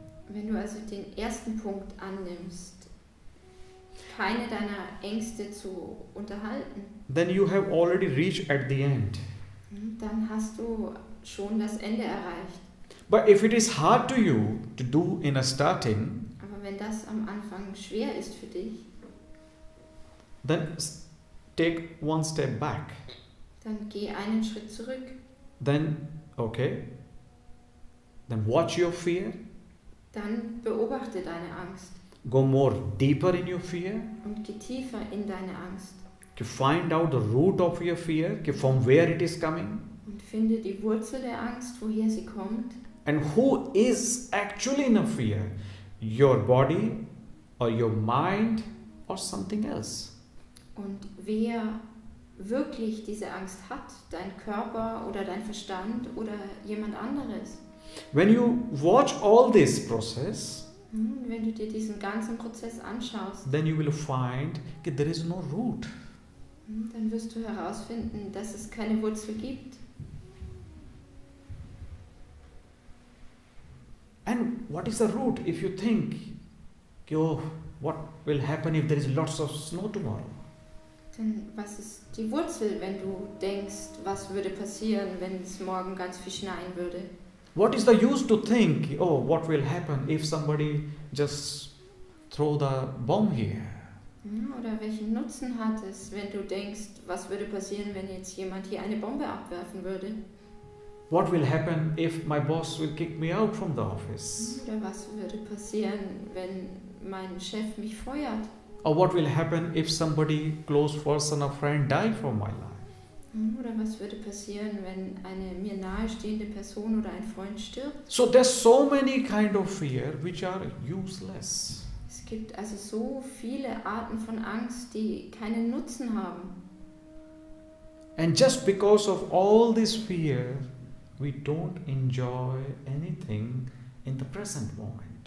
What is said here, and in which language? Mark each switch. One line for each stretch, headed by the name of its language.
German: Wenn du also den ersten Punkt annimmst, keine deiner Ängste zu unterhalten,
English: Then you have already reached at the end.
German: dann hast du schon das Ende erreicht.
English: But if it is hard to you to do in a starting,
German: Aber wenn das am Anfang schwer ist für dich,
English: then take one step back.
German: dann geh einen Schritt zurück.
English: Then watch your fear.
German: Dann beobachte deine Angst
English: Go more deeper in your fear.
German: und geh tiefer in deine Angst
English: To find out the root of your fear, from where it is coming,
German: und finde die Wurzel der Angst, woher sie kommt
English: and who is actually in a fear, your body or your mind or something else.
German: und wer wirklich diese Angst hat, dein Körper oder dein Verstand oder jemand anderes.
English: When you watch all this process,
German: Wenn du dir diesen ganzen Prozess anschaust,
English: then you will find that there is no root.
German: dann wirst du herausfinden, dass es keine Wurzel gibt.
English: And what is the root? If you think, oh, what will happen if there is lots of snow tomorrow?
German: Denn was ist die Wurzel, wenn du denkst, was würde passieren, wenn es morgen ganz viel schneien würde?
English: What is the use to think, oh, what will happen if somebody just throw the bomb here?
German: Oder welchen Nutzen hat es, wenn du denkst, was würde passieren, wenn jetzt jemand hier eine Bombe abwerfen würde?
English: What will happen if my boss will kick me out from the office?
German: Oder was würde passieren, wenn mein Chef mich feuert?
English: Or what will happen if somebody, close person or friend, die from my life?
German: Oder was würde passieren, wenn eine mir nahestehende Person oder ein Freund stirbt?
English: So there's so many kind of fear which are useless.
German: Es gibt also so viele Arten von Angst, die keinen Nutzen haben.
English: And just because of all this fear, we don't enjoy anything in the present moment.